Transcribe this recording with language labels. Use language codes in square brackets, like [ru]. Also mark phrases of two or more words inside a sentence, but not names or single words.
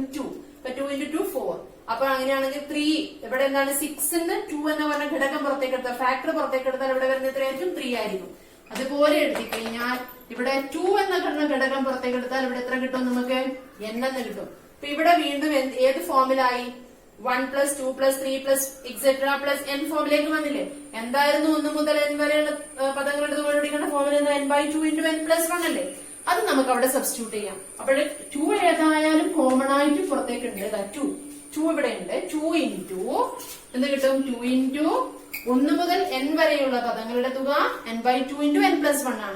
[ml] 2. അപ്പൊ 2 into 2 4. അപ്പൊ അങ്ങനെയാണെങ്കിൽ 3 ഇവിടെ എന്താണ്? 6ന് 2 എന്ന് പറഞ്ഞ ഘടകം പുറത്തേക്ക് എടുത്താൽ ഫാക്ടർ പുറത്തേക്ക് എടുത്താൽ ഇവിടെ വരുന്ന എത്രയായിരിക്കും? 3 ആയിരിക്കും. അതുപോലെ എഴുതി കഴിഞ്ഞാൽ ഇവിടെ 2 എന്ന ഘടകം പുറത്തേക്ക് എടുത്താൽ ഇവിടെ എത്ര കിട്ടും? നമുക്ക് n എന്ന് കിട്ടും. അപ്പൊ ഇവിടെ വീണ്ടും ഏത് ഫോമിലായി? [en] 1 plus 2 plus 3 plus etc plus n [ml] ഫോമിലേക്ക് വന്നില്ലേ? എന്തായിരുന്നു 1 മുതൽ n വരെയുള്ള പദങ്ങളുടെ തുക കണ്ടുപിടിക്കേണ്ട ഫോമിൽ n/2 into n+1 അല്ലേ? അത് നമുക്ക് അവിടെ സബ്സ്റ്റിറ്റ്യൂട്ട് ചെയ്യാം. അപ്പോൾ 2 ഏതായാലും കോമൺ ആയിട്ട് പുറത്തേക്ക് ഉണ്ട്. 2 ഇവിടെ ഉണ്ട്. 2 into എന്ത് കിട്ടും? 2 into 1 മുതൽ n വരെയുള്ള പദങ്ങളുടെ തുക n/2 into n+1 ആണ്.